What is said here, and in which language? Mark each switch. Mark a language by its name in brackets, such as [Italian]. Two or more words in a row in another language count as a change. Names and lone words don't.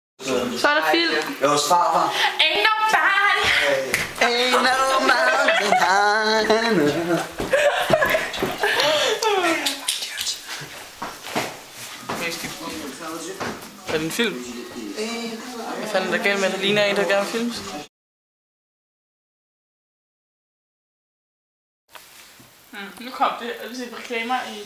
[Danish] Så er der film. Det var farfar. [English] Ain't nobody. Ain't no mountain high. [Danish] Er det en film? Hvad fanden er der galt med, at det ligner en, der gerne filmes? Nu kom det, og vi ser reklamer i...